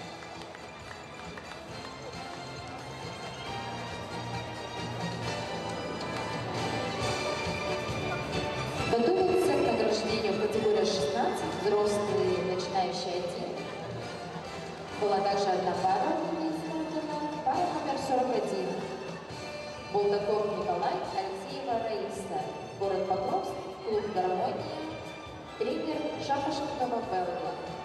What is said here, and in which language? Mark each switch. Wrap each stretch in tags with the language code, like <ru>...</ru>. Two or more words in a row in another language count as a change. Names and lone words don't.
<ru>Готовится к награждению в категории 16, взрослые, начинающие 1. Была также одна пара, пара номер 41. Булдаков Николай, Алексеева Раиса, город Покровск, клуб «Гармония», тренер Шапошникова Белла.</ru>